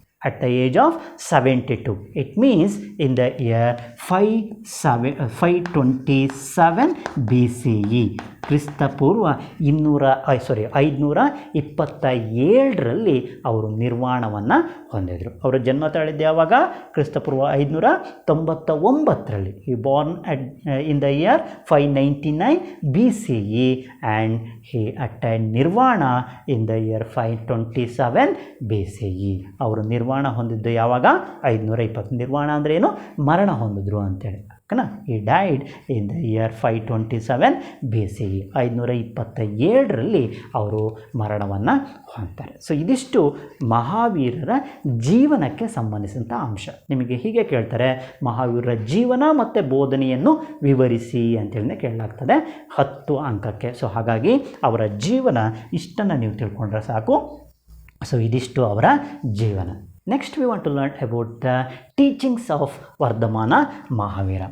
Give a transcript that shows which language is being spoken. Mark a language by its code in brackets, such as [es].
[en] at the age of 72. It means in the year 527 BCE. [kn] ಕ್ರಿಸ್ತಪೂರ್ವ 527ರಲ್ಲಿ ಅವರು ನಿರ್ವಾಣವನ್ನು ಹೊಂದಿದರು. ಅವರು ಜನ್ಮ ತಾಳಿದ್ದು ಯಾವಾಗ? ಕ್ರಿಸ್ತಪೂರ್ವ 599ರಲ್ಲಿ. [en] he born in the year 599 BCE and he attained nirvana in the year 527 BCE. [kn] ಅವರು ನಿರ್ವಾಣ ಹೊಂದಿದ್ದು ಯಾವಾಗ? 520. ನಿರ್ವಾಣ ಅಂದರೆ ಏನು? ಮರಣ ಹೊಂದಿದ್ರು ಅಂತೇಳಿ. ಓಕೆನಾ? [en] He died in the year 527 BCE. [kn] 527ರಲ್ಲಿ ಅವರು ಮರಣವನ್ನು ಹೊಂದ್ತಾರೆ. ಸೊ ಇದಿಷ್ಟು ಮಹಾವೀರರ ಜೀವನಕ್ಕೆ ಸಂಬಂಧಿಸಿದಂಥ ಅಂಶ. ನಿಮಗೆ ಹೀಗೆ ಕೇಳ್ತಾರೆ, ಮಹಾವೀರರ ಜೀವನ ಮತ್ತು ಬೋಧನೆಯನ್ನು ವಿವರಿಸಿ ಅಂತೇಳಿ ಕೇಳಲಾಗ್ತದೆ 10 ಅಂಕಕ್ಕೆ. ಸೊ ಹಾಗಾಗಿ ಅವರ ಜೀವನ ಇಷ್ಟನ್ನು ನೀವು ತಿಳ್ಕೊಂಡ್ರೆ ಸಾಕು. ಸೊ ಇದಿಷ್ಟು ಅವರ ಜೀವನ. [en] Next we want to learn about the teachings of Vardhamana Mahavira.